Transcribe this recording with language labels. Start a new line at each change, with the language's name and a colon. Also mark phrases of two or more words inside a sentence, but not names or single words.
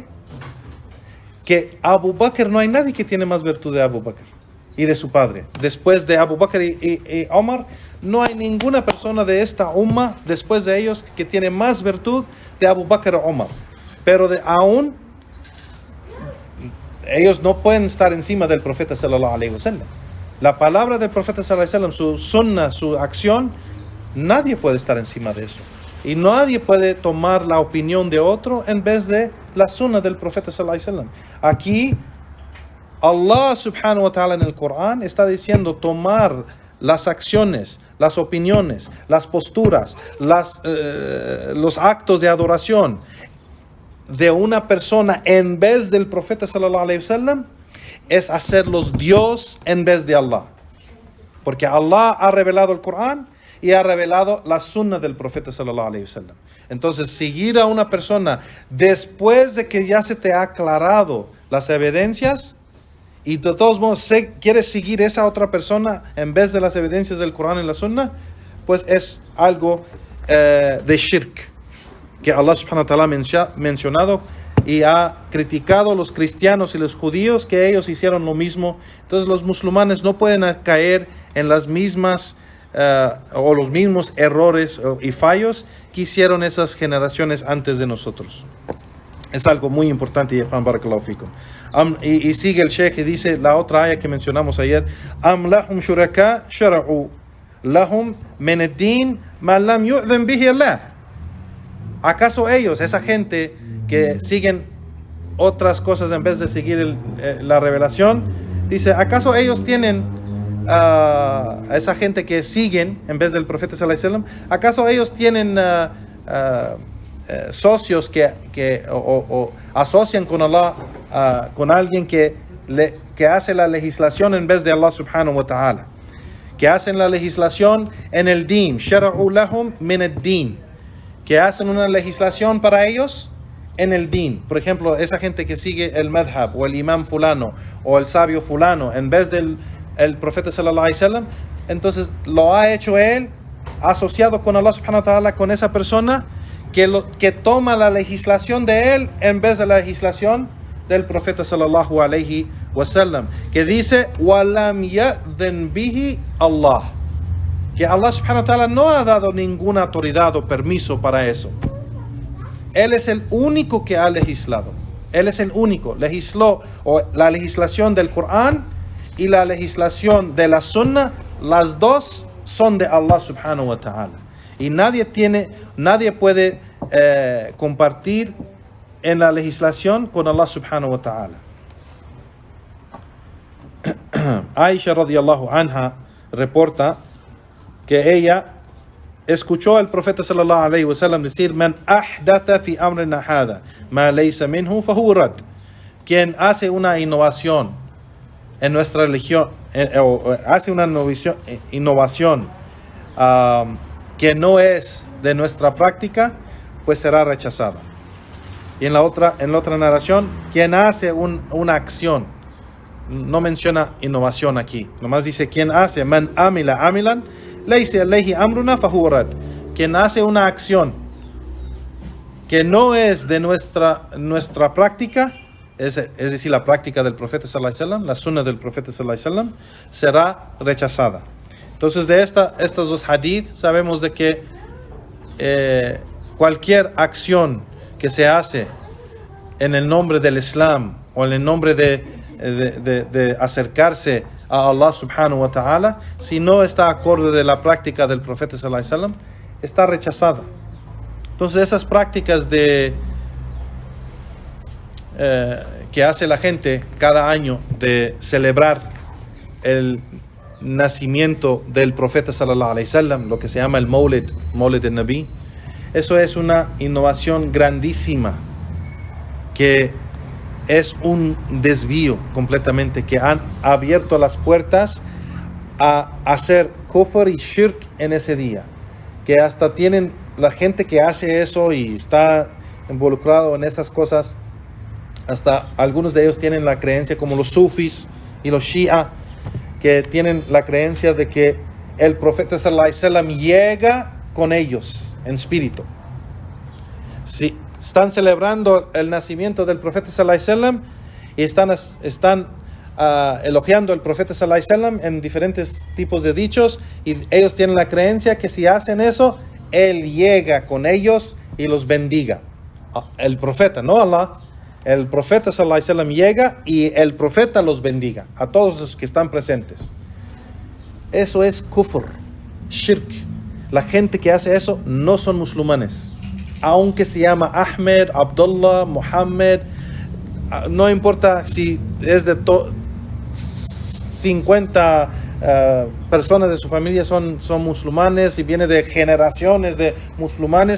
Spanish: Que Abu Bakr, no hay nadie que tiene más virtud de Abu Bakr y de su padre. Después de Abu Bakr y Omar, no hay ninguna persona de esta umma después de ellos que tiene más virtud de Abu Bakr o Omar. Pero aún ellos no pueden estar encima del profeta
Arabic: صلى الله عليه وسلم.
Spanish: La palabra del profeta
Arabic: صلى الله عليه وسلم,
Spanish: su sunnah, su acción, nadie puede estar encima de eso. Y nadie puede tomar la opinión de otro en vez de la sunnah del profeta
Arabic: صلى الله عليه وسلم.
Spanish: Aquí Allah
Arabic: سبحانه وتعالى
Spanish: en el Corán está diciendo tomar las acciones, las opiniones, las posturas, los actos de adoración de una persona en vez del profeta
Arabic: صلى الله عليه وسلم
Spanish: es hacerlos Dios en vez de Allah. Porque Allah ha revelado el Corán y ha revelado la sunnah del profeta
Arabic: صلى الله عليه وسلم.
Spanish: Entonces, seguir a una persona después de que ya se te ha aclarado las evidencias y de todos modos quieres seguir esa otra persona en vez de las evidencias del Corán y la sunnah, pues es algo de shirk que Allah
Arabic: سبحانه وتعالى
Spanish: ha mencionado y ha criticado a los cristianos y los judíos que ellos hicieron lo mismo. Entonces los musulmanes no pueden caer en las mismas o los mismos errores y fallos que hicieron esas generaciones antes de nosotros. Es algo muy importante, y
Arabic: بارك الله فيكم.
Spanish: Y sigue el Sheikh y dice la otra ayah que mencionamos ayer:
Arabic: أم لهم شركاء شرعوا لهم من الدين ما لم يأذن به الله.
Spanish: ¿Acaso ellos, esa gente que siguen otras cosas en vez de seguir la revelación, dice, ¿acaso ellos tienen a esa gente que siguen en vez del profeta
Arabic: صلى الله عليه وسلم,
Spanish: acaso ellos tienen socios que asocian con Allah, con alguien que hace la legislación en vez de Allah
Arabic: سبحانه وتعالى,
Spanish: que hacen la legislación en el din,
Arabic: شرعوا لهم من الدين,
Spanish: que hacen una legislación para ellos en el din? Por ejemplo, esa gente que sigue el madhab o el imam fulano o el sabio fulano en vez del profeta
Arabic: صلى الله عليه وسلم,
Spanish: entonces lo ha hecho él asociado con Allah
Arabic: سبحانه وتعالى,
Spanish: con esa persona que toma la legislación de él en vez de la legislación del profeta
Arabic: صلى الله عليه وسلم,
Spanish: que dice
Arabic: ولم يأذن به الله,
Spanish: que Allah
Arabic: سبحانه وتعالى
Spanish: no ha dado ninguna autoridad o permiso para eso. Él es el único que ha legislado. Él es el único. Legisló, o la legislación del Corán y la legislación de la Sunnah, las dos son de Allah
Arabic: سبحانه وتعالى.
Spanish: Y nadie puede compartir en la legislación con Allah
Arabic: سبحانه وتعالى.
Spanish: Aisha
Arabic: رضي الله عنها
Spanish: reporta que ella escuchó al profeta
Arabic: صلى الله عليه وسلم
Spanish: decir:
Arabic: من أحدث في أمرنا هذا ما ليس منه فهو رد.
Spanish: Quien hace una innovación en nuestra religión, o hace una innovación que no es de nuestra práctica, pues será rechazada. Y en la otra narración, quien hace una acción, no menciona innovación aquí, nomás dice quien hace,
Arabic: من عمل عملا ليس عليه أمرنا فهو رد.
Spanish: Quien hace una acción que no es de nuestra práctica, es decir, la práctica del profeta
Arabic: صلى الله عليه وسلم,
Spanish: la sunnah del profeta
Arabic: صلى الله عليه وسلم,
Spanish: será rechazada. Entonces, de estos dos hadith sabemos de que cualquier acción que se hace en el nombre del Islam o en el nombre de acercarse a Allah
Arabic: سبحانه وتعالى,
Spanish: si no está acorde de la práctica del profeta
Arabic: صلى الله عليه وسلم,
Spanish: está rechazada. Entonces, esas prácticas que hace la gente cada año de celebrar el nacimiento del profeta
Arabic: صلى الله عليه وسلم,
Spanish: lo que se llama el Maulid al-Nabi, Eso es una innovación grandísima, que es un desvío completamente, que han abierto las puertas a hacer kufr y shirk en ese día, que hasta tienen la gente que hace eso y está involucrado en esas cosas, hasta algunos de ellos tienen la creencia, como los sufis y los shia, que tienen la creencia de que el profeta
Arabic: صلى الله عليه وسلم
Spanish: llega con ellos en espíritu. Si están celebrando el nacimiento del profeta
Arabic: صلى الله عليه وسلم
Spanish: y están elogiando al profeta
Arabic: صلى الله عليه وسلم
Spanish: en diferentes tipos de dichos, y ellos tienen la creencia que si hacen eso, él llega con ellos y los bendiga. El profeta, no Allah. El profeta
Arabic: صلى الله عليه وسلم
Spanish: llega y el profeta los bendiga a todos los que están presentes. Eso es kufr, shirk. La gente que hace eso no son musulmanes, aunque se llama Ahmed, Abdullah, Muhammad. No importa si es de 50 personas de su familia son musulmanes y viene de generaciones de musulmanes.